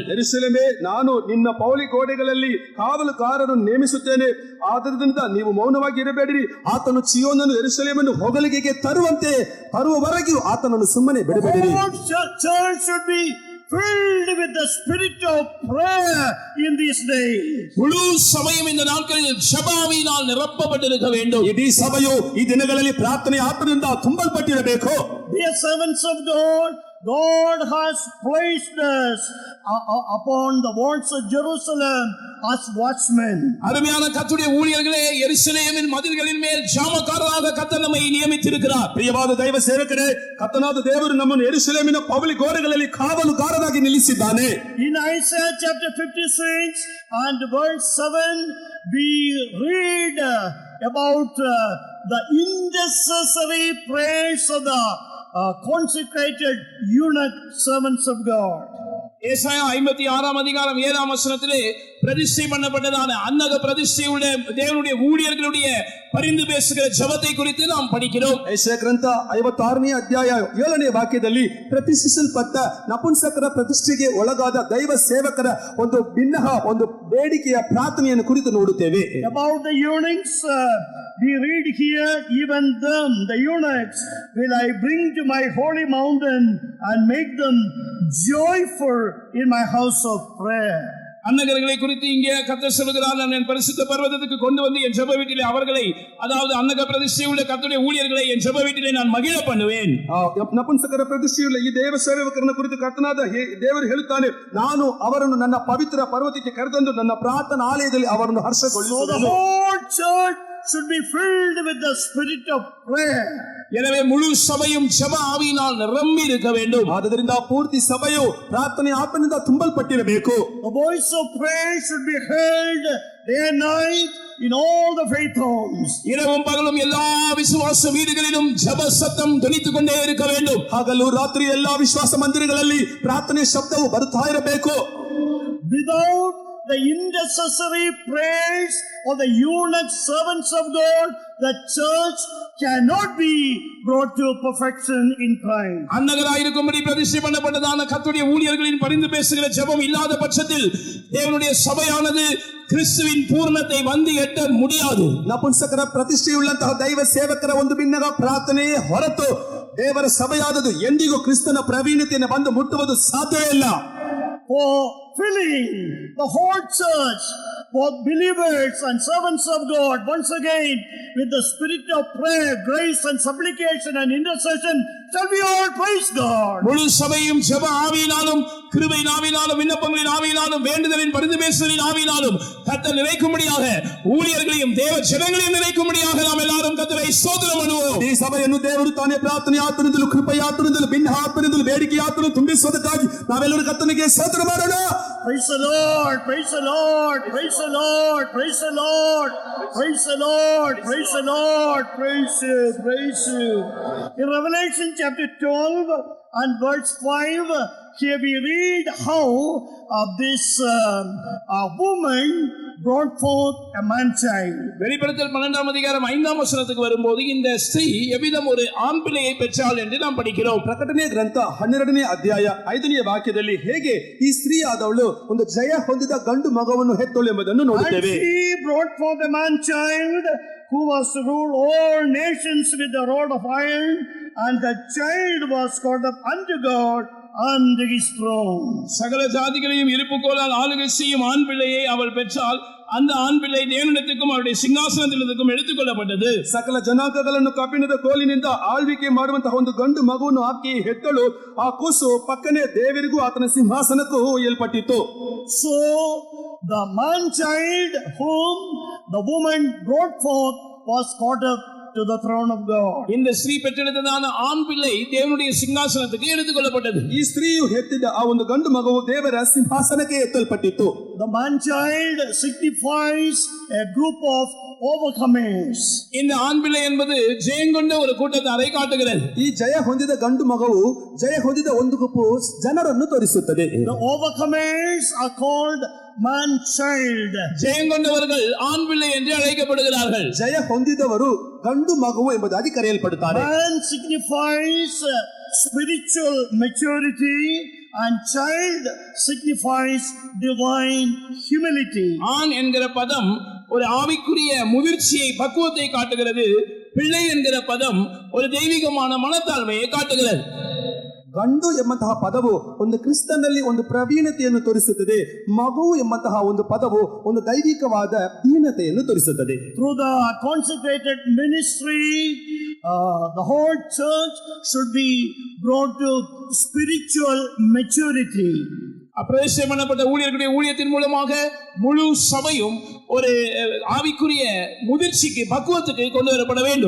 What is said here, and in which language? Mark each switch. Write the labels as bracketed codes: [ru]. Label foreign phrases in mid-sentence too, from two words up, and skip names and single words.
[kn] ಯೆರೂಸಲೇಮೇ, ನಾನು ನಿನ್ನ ಪೌಳಿ ಗೋಡೆಗಳಲ್ಲಿ ಕಾವಲುಗಾರರನ್ನು ನೇಮಿಸುತ್ತೇನೆ. ಆದ್ದರಿಂದ ನೀವು ಮೌನವಾಗಿ ಇರಬೇಡಿರಿ. ಆತನು ಚೀಯೋನನ್ನು ಯೆರೂಸಲೇಮನ್ನು ಹೊಗಳಿಗೆಗೆ ತರುವವರೆಗೂ ಆತನನ್ನು ಸುಮ್ಮನೆ ಬಿಡಬೇಡಿರಿ. [en] Church should be filled with the spirit of prayer in these days. [ta] முழு சபையும் இந்த நாட்களில் ஜெபவினால் நிரப்பப்பட்டிருக்க வேண்டும். [kn] ಇಡೀ ಸಭೆಯು ಈ ದಿನಗಳಲ್ಲಿ ಪ್ರಾರ್ಥನೆ ಆತ್ಮದಿಂದ ತುಂಬಲ್ಪಟ್ಟಿರಬೇಕು. [en] Dear servants of God, God has placed us upon the walls of Jerusalem as watchmen. [ta] அருமையான கர்த்தருடைய ஊழியர்களே, எருசலேமின் மதில்களின் மேல் ஜாமக்காரராக கர்த்தர் நம்மை நியமித்திருக்கிறார். [kn] ಪ್ರಿಯವಾದ ದೈವ ಸೇವಕರೇ, ಕರ್ತನಾದ ದೇವರು ನಮ್ಮನ್ನು ಯೆರೂಸಲೇಮಿನ ಪೌಳಿ ಗೋಡೆಗಳಲ್ಲಿ ಕಾವಲುಗಾರರಾಗಿ ನಿಲ್ಲಿಸಿದ್ದಾನೆ. [en] In Isaiah chapter 56 and verse 7 we read about the intercessory prayers of the consecrated eunuch servants of God. [ta] ஏசாயா 56ஆம் அதிகாரம் 7ஆம் வசனத்திலே பிரதிஷ்டை பண்ணப்பட்டதான அன்னக பிரதிஷ்டையுள்ள தேவனுடைய ஊழியர்களுடைய பரிந்து பேசுகிற ஜெபத்தை குறித்து நாம் படிக்கிறோம். [kn] ಯೆಶಾಯ ಗ್ರಂಥ 56ನೇ ಅಧ್ಯಾಯ 7ನೇ ವಾಕ್ಯದಲ್ಲಿ ಪ್ರತಿಷ್ಠಿಸಲ್ಪಟ್ಟ ನಪುಂಸಕರ ಪ್ರತಿಷ್ಠೆಗೆ ಒಳಗಾದ ದೈವ ಸೇವಕರ ಒಂದು ಭಿನ್ನ ಒಂದು ಬೇಡಿಕೆಯ ಪ್ರಾರ್ಥನೆಯನ್ನು ಕುರಿತು ನೋಡುತ್ತೇವೆ. [en] About the eunuchs, we read here, even them, the eunuchs, will I bring to my holy mountain and make them joyful in my house of prayer. [ta] அன்னகர்களை குறித்து இங்கே கர்த்தர் சொல்கிறார், நான் என் பரிசுத்த பர்வதத்துக்கு கொண்டு வந்து என் ஜெப வீட்டிலே அவர்களை, அதாவது அன்னக பிரதிஷ்டையுள்ள கர்த்தருடைய ஊழியர்களை என் ஜெப வீட்டிலே நான் மகிழ பண்ணுவேன். [kn] ನಪುಂಸಕರ ಪ್ರತಿಷ್ಠೆಯುಳ್ಳ ಈ ದೇವ ಸೇವಕರನ್ನು ಕುರಿತು ಕರ್ತನಾದ ದೇವರು ಹೇಳುತ್ತಾನೆ, ನಾನು ಅವರನ್ನು ನನ್ನ ಪವಿತ್ರ ಪರ್ವತಕ್ಕೆ ಕರೆತಂದು ನನ್ನ ಪ್ರಾರ್ಥನಾ ಆಲಯದಲ್ಲಿ ಅವರನ್ನು ಹರ್ಷಗೊಳಿಸುವೆನು. [en] So the whole church should be filled with the spirit of prayer. [ta] எனவே முழு சபையும் ஜெப ஆவியினால் நிரம்பி இருக்க வேண்டும். [kn] ಆದ್ದರಿಂದ ಪೂರ್ತಿ ಸಭೆಯು ಪ್ರಾರ್ಥನೆ ಆತ್ಮನಿಂದ ತುಂಬಲ್ಪಟ್ಟಿರಬೇಕು. [en] The voice of prayer should be heard day and night in all the faith homes. [ta] இரவும் பகலும் எல்லா விசுவாச வீடுகளிலும் ஜெப சத்தம் ಧ್ವನಿತು கொண்டே இருக்க வேண்டும். [kn] ಹಗಲು ರಾತ್ರಿ ಎಲ್ಲಾ ವಿಶ್ವಾಸ ಮಂದಿರಗಳಲ್ಲಿ ಪ್ರಾರ್ಥನೆ ಶಬ್ದವು ಬರುತ್ತಾ ಇರಬೇಕು. [en] Without the intercessory prayers of the eunuch servants of God, the church cannot be brought to perfection in Christ. [ta] அன்னகராயிருக்கும்படி பிரதிஷ்டை பண்ணப்பட்டதான கர்த்தருடைய ஊழியர்களின் பரிந்து பேசுகிற ஜெபம் இல்லாத பட்சத்தில் தேவனுடைய சபையானது கிறிஸ்துவின் பூர்ணத்தை வந்து எட்ட முடியாது. [kn] ನಪುಂಸಕರ ಪ್ರತಿಷ್ಠೆಯುಳ್ಳಂತಹ ದೈವ ಸೇವಕರ ಒಂದು ಭಿನ್ನಗ ಪ್ರಾರ್ಥನೆಯೇ ಹೊರತು ದೇವರ ಸಭೆಯಾದದು ಎಂದಿಗೂ ಕ್ರಿಸ್ತನ ಪ್ರವೀಣತೆಯನ್ನು ಬಂದು ಮುಟ್ಟುವುದು ಸಾಧ್ಯವೇ ಇಲ್ಲ. [en] For filling the whole church, for believers and servants of God, once again with the spirit of prayer, grace and supplication and intercession, shall we all praise God. [ta] முழு சபையும் ஜெப ஆவியினாலும் கிருபையின் ஆவியினாலும் விண்ணப்பங்களின் ஆவியினாலும் வேண்டுதலின் பரிந்து பேசுதலின் ஆவியினாலும் கர்த்தர் நிறைக்கும்படியாக ஊழியர்களையும் தேவ ஜனங்களையும் நிறைக்கும்படியாக நாம் எல்லாரும் கர்த்தரை ஸ்தோத்திரம் பண்ணுவோம். [kn] ಈ ಸಭೆಯನ್ನು ದೇವರು ತಾನೇ ಪ್ರಾರ್ಥನೆ ಆತ್ಮದಿಂದಲೂ ಕೃಪೆಯ ಆತ್ಮದಿಂದಲೂ ಭಿನ್ನ ಆತ್ಮದಿಂದಲೂ ಬೇಡಿಕೆ ಆತ್ಮನ್ನು ತುಂಬಿಸುವುದಕ್ಕಾಗಿ ನಾವೆಲ್ಲರೂ ಕರ್ತನಿಗೆ ಸ್ತೋತ್ರ ಮಾಡೋಣ. [en] Praise the Lord, praise the Lord, praise the Lord, praise the Lord, praise the Lord, praise the Lord, praise you, praise you. In Revelation chapter 12 and verse 5, here we read how this woman brought forth a man child. [ta] வெளிப்படுத்தல் 12ஆம் அதிகாரம் 5ஆம் வசனத்துக்கு வரும்போது இந்த ஸ்திரீ எவ்விதம் ஒரு ஆண் பிள்ளையை பெற்றாள் என்று நாம் படிக்கிறோம். [kn] ಪ್ರಕಟಣೆ ಗ್ರಂಥ 12ನೇ ಅಧ್ಯಾಯ 5ನೇ ವಾಕ್ಯದಲ್ಲಿ ಹೇಗೆ ಈ ಸ್ತ್ರೀ ಆದವಳು ಒಂದು ಜಯ ಹೊಂದಿದ ಗಂಡು ಮಗವನ್ನು ಹೆತ್ತಳು ಎಂಬುದನ್ನು ನೋಡುತ್ತೇವೆ. [en] And she brought forth a man child who was to rule all nations with a rod of iron, and the child was caught up unto God and his throne. [ta] சகல ஜாதிகளையும் இருப்புக்கோலால் ஆளுகை செய்யும் ஆண் பிள்ளையை அவள் பெற்றால் அந்த ஆண் பிள்ளை தேவனிடத்துக்கும் அவருடைய [kn] ಸಿಂಹಾಸನದಿಂದಕ್ಕೂ ಎಳೆದುಕೊಳ್ಳப்பட்டது. ಸಕಲ ಜನಾಂಗಗಳನ್ನು ಕಬ್ಬಿಣದ ಕೋಲಿನಿಂದ ಆಳ್ವಿಕೆ ಮಾಡುವಂತಹ ಒಂದು ಗಂಡು ಮಗುವನ್ನು ಹಾಕಿ ಹೆತ್ತಳು. ಆ ಕೂಸು ಪಕ್ಕನೆ ದೇವರಿಗೂ ಆತನ ಸಿಂಹಾಸನಕ್ಕೂ ಒಯ್ಯಲ್ಪಟ್ಟಿತು. [en] So the man child whom the woman brought forth was caught up to the throne of God. [ta] இந்த ஸ்திரீ பெற்றெடுத்ததான ஆண் பிள்ளை தேவனுடைய [kn] ಸಿಂಹಾಸನಕ್ಕೆ ಎಳೆದುಕೊಳ್ಳப்பட்டது. ಈ ಸ್ತ್ರೀಯು ಹೆತ್ತಿದ ಆ ಒಂದು ಗಂಡು ಮಗುವು ದೇವರ ಸಿಂಹಾಸನಕ್ಕೆ ಎತ್ತಲ್ಪಟ್ಟಿತು. [en] The man child signifies a group of overcomers. [ta] இந்த ஆண் பிள்ளை என்பது ஜெயங்கொண்ட ஒரு கூட்டத்தாரை காட்டுகிறது. [kn] ಈ ಜಯ ಹೊಂದಿದ ಗಂಡು ಮಗುವು ಜಯ ಹೊಂದಿದ ಒಂದು ಗುಂಪು ಜನರನ್ನು ತೋರಿಸುತ್ತದೆ. [en] The overcomers are called man child. [ta] ஜெயங்கொண்டவர்கள் ஆண் பிள்ளை என்று அழைக்கப்படுகிறார்கள். [kn] ಜಯ ಹೊಂದಿದವರು ಗಂಡು ಮಗುವು ಎಂಬುದಾಗಿ ಕರೆಯಲ್ಪಡುತ್ತಾರೆ. [en] Man signifies spiritual maturity and child signifies divine humility. [ta] ஆண் என்கிற பதம் ஒரு ஆவிக்குரிய முதிர்ச்சியை பக்குவத்தை காட்டுகிறது. பிள்ளை என்கிற பதம் ஒரு தெய்வீகமான மனத்தாழ்மையை காட்டுகிறது. [kn] ಗಂಡು ಎಂಬಂತಹ ಪದವು ಒಂದು ಕ್ರಿಸ್ತನಲ್ಲಿ ಒಂದು ಪ್ರವೀಣತೆಯನ್ನು ತೋರಿಸುತ್ತದೆ. ಮಗು ಎಂಬಂತಹ ಒಂದು ಪದವು ಒಂದು ದೈವಿಕವಾದ ದೀನತೆಯನ್ನು ತೋರಿಸುತ್ತದೆ. [en] Through the consecrated ministry, the whole church should be brought to spiritual maturity. [ta] அப்பிரதிஷ்டை பண்ணப்பட்ட ஊழியர்களுடைய ஊழியத்தின் மூலமாக முழு சபையும் ஒரு ஆவிக்குரிய முதிர்ச்சிக்கு பக்குவத்துக்கு கொண்டு வரப்பட வேண்டும்.